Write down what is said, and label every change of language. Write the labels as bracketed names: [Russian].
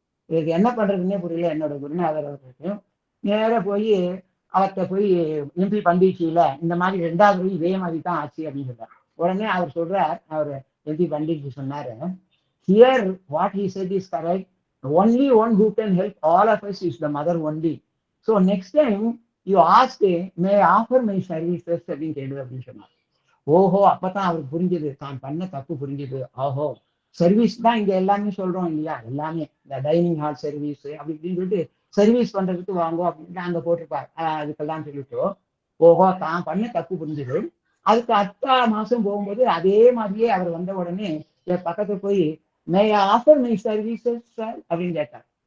[Tamil] இதுக்கு என்ன பண்றதுன்னே புரியல என்னோட குருநாதர் அவர்களுக்கும். நேர போய் அவர்கிட்ட போய் எம்பி பண்டிட்ஜியில இந்த மாதிரி 2வது இதே மாதிரி தான் ஆச்சு அப்படின்னு சொல்றாரு. உடனே அவர் சொல்றார், அவர் எம்பி பண்டிட்ஜி சொன்னாரு, [English] Here what he said is correct, only one who can help all of us is the mother only. So next time you ask, may I offer my services [Tamil] அப்படின்னு கேளு அப்படின்னு சொன்னார். ஓஹோ, அப்பதான் அவருக்கு புரிஞ்சது, தான் பண்ண தப்பு புரிஞ்சது. ஓஹோ, சர்வீஸ் தான் இங்க எல்லாமே சொல்றோம் இல்லையா, எல்லாமே இந்த டைனிங் ஹால் சர்வீஸ் அப்படி இப்படின்னு சொல்லிட்டு சர்வீஸ் பண்றதுக்கு வாங்கோ அப்படின்னு அங்க போட்டிருப்பார். அதுக்கெல்லாம் சொல்லிட்டு ஓஹோ, தான் பண்ண தப்பு புரிஞ்சது. அதுக்கு அடுத்த மாசம் போகும்போது அதே மாதிரியே அவர் வந்த உடனே என் பக்கத்துல போய் [English] may offer my services sir [Tamil] அப்படின்னு கேட்டார்.